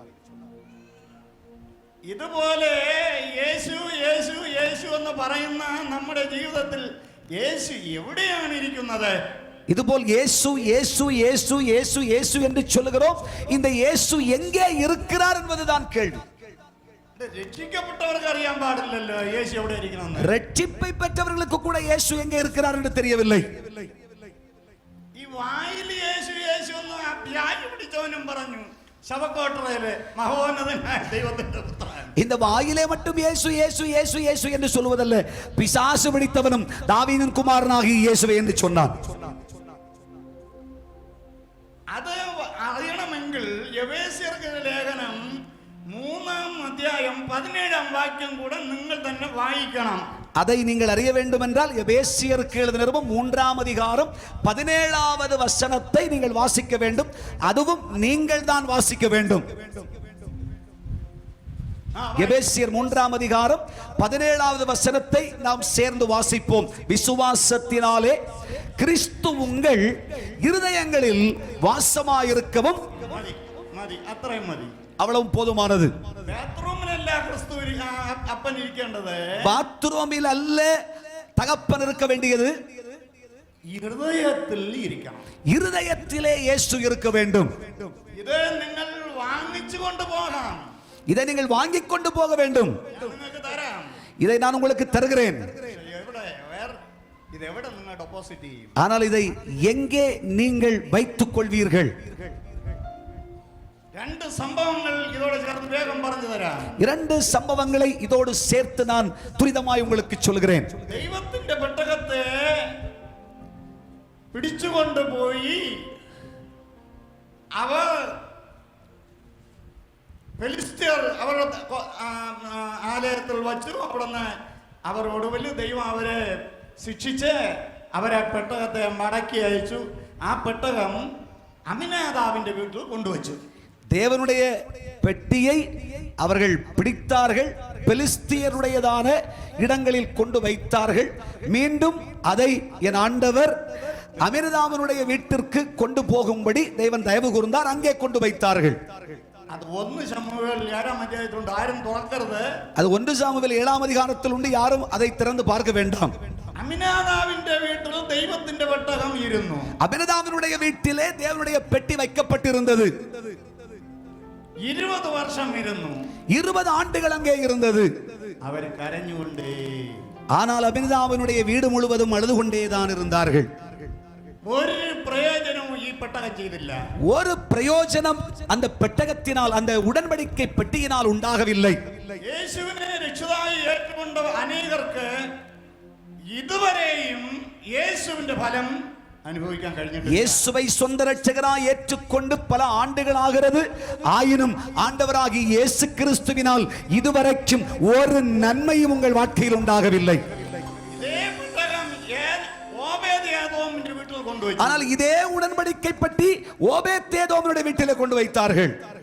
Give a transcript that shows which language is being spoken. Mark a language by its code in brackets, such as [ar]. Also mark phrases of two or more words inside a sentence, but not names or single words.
[ml] ഇതുപോലെ യേശു യേശു യേശു എന്ന് പറയുന്ന നമ്മുടെ ജീവിതത്തിൽ യേശു എവിടെയാണ് ഇരിക്കുന്നത്? [ta] இதுபோல் இயேசு இயேசு இயேசு இயேசு இயேசு என்று சொல்லுகிறோம், இந்த இயேசு எங்கே இருக்கிறார் என்பதுதான் கேள்வி. [ml] രക്ഷിക്കപ്പെട്ടവർക്ക് അറിയാൻ പാടില്ലല്ലോ യേശു എവിടെ ഇരിക്കണമെന്ന്. [ta] ரட்சிப்பை பெற்றவர்களுக்கு கூட இயேசு எங்கே இருக்கிறார் என்று தெரியவில்லை. [ml] ഈ വായിൽ യേശു യേശു എന്ന് വ്യാജി പിടിച്ചവനും പറഞ്ഞു, ശവക്കോട്ടറയിലെ മഹോന്നതനായ ദൈവത്തിന്റെ പുത്രൻ. [ta] இந்த வாயிலே மட்டும் இயேசு இயேசு இயேசு இயேசு என்று சொல்வதல்ல, பிசாசு பிடித்தவனும் தாவீதின் குமாரனாகிய இயேசுவே என்று சொன்னான். [ml] അത് അറിയണമെങ്കിൽ എഫേസ്യർക്ക് ലേഖനം 3-ാം അധ്യായം 17-ാം വാക്യം കൂടെ നിങ്ങൾ തന്നെ വായിക്കണം. [ta] அதை நீங்கள் அறிய வேண்டும் என்றால் எபேசியருக்கு எழுதின நிருபம் 3-ஆம் அதிகாரம் 17வது வசனத்தை நீங்கள் வாசிக்க வேண்டும். அதுவும் நீங்கள் தான் வாசிக்க வேண்டும். எபேசியர் 3-ஆம் அதிகாரம் 17வது வசனத்தை நாம் சேர்ந்து வாசிப்போம். விசுவாசத்தினாலே கிறிஸ்து உங்கள் இருதயங்களில் வாசமாயிருக்கவும். [ml] മതി, അത്രയും മതി, [ta] அவ்வளவு போதுமானது. [ml] ബാത്റൂമിലല്ല ക്രിസ്തു അപ്പൻ ഇരിക്കേണ്ടത്, [ta] பாத்ரூமில் அல்ல தகப்பன் இருக்க வேண்டியது, [ml] ഹൃദയത്തിൽ ഇരിക്കണം. [ta] இருதயத்திலே இயேசு இருக்க வேண்டும். [ml] ഇത് നിങ്ങൾ വാങ്ങിച്ചു കൊണ്ടുപോകാം. [ta] இதை நீங்கள் வாங்கிக் கொண்டு போக வேண்டும். [ml] ഞാൻ നിങ്ങൾക്ക് തരാം. [ta] இதை நான் உங்களுக்கு தருகிறேன். [ml] ഇതെവിടെ നിങ്ങൾ ഡെപ്പോസിറ്റ് ചെയ്യും? [ta] ஆனால் இதை எங்கே நீங்கள் வைத்துக் கொள்வீர்கள்? [ml] രണ്ട് സംഭവങ്ങൾ இதோட ചേർത്ത് വേഗം പറഞ്ഞു തരാം. [ta] இரண்டு சம்பவங்களை இதோடு சேர்த்து நான் துரிதமாய் உங்களுக்கு சொல்கிறேன். [ml] ദൈവത്തിന്റെ പെട്ടകത്തെ പിടിച്ചുകൊണ്ടുപോയി അവർ ഫെലിസ്ത്യർ അവരുടെ ആലയത്തിൽ വച്ചു. അവിടുന്ന് അവർ ഒടുവിൽ ദൈവം അവരെ ശിക്ഷിച്ച് അവരെ പെട്ടകത്തെ മടക്കി അയച്ചു. ആ പെട്ടകം അമിനാദാവിന്റെ വീട്ടിൽ കൊണ്ടുവച്ചു. [ta] தேவனுடைய பெட்டியை அவர்கள் பிடித்தார்கள், பெலிஸ்தியருடையதான இடங்களில் கொண்டு வைத்தார்கள். மீண்டும் அதை என் ஆண்டவர் அமிர்தாமனுடைய வீட்டிற்கு கொண்டு போகும்படி தேவன் தயவு கூர்ந்தார். அங்கே கொண்டு வைத்தார்கள். அது 1 சாமுவேல் 7ஆம் அத்தியாயத்தில் உண்டு. யாரும் திறக்கிறது. அது 1 சாமுவேல் 7ஆம் அதிகாரத்தில் உண்டு. யாரும் அதை திறந்து பார்க்க வேண்டாம். [ml] അമിനാദാവിന്റെ വീട്ടിൽ ദൈവത്തിന്റെ പെട്ടകം ഇരുന്നു. [ta] அபினதாவினுடைய வீட்டிலே தேவனுடைய பெட்டி வைக்கப்பட்டிருந்தது. [ml] 20 വർഷം ഇരുന്നു. [ta] 20 ஆண்டுகள் அங்கே இருந்தது. [ml] അവർ കരഞ്ഞുകൊണ്ടേ. [ta] ஆனால் அபினதாவினுடைய வீடு முழுவதும் அழுது கொண்டேதான் இருந்தார்கள். ஒரு பிரயோஜனமும் [ml] ഈ പെട്ടകം ചെയ്തില്ല. [ta] ஒரு பிரயோஜனம் அந்த பெட்டகத்தினால், அந்த உடன்படிக்கை பெட்டியினால் உண்டாகவில்லை. [ml] യേശുവിനെ രക്ഷിതായി ഏറ്റുകൊണ്ട അനേകർക്ക് ഇതുവരെയും യേശുവിന്റെ ഫലം അനുഭവിക്കാൻ കഴിഞ്ഞിട്ടില്ല. [ta] இயேசுவை சொந்த இரட்சகராய் ஏற்றுக்கொண்டு பல ஆண்டுகள் ஆகிறது. ஆயினும் ஆண்டவராகிய இயேசு கிறிஸ்துவினால் இதுவரைக்கும் ஒரு நன்மையும் உங்கள் வாழ்க்கையில் உண்டாகவில்லை. ஆனால் இதே உடன்படிக்கை பற்றி ஓபேத்ஏதோமினுடைய வீட்டிலே கொண்டு வைத்தார்கள்.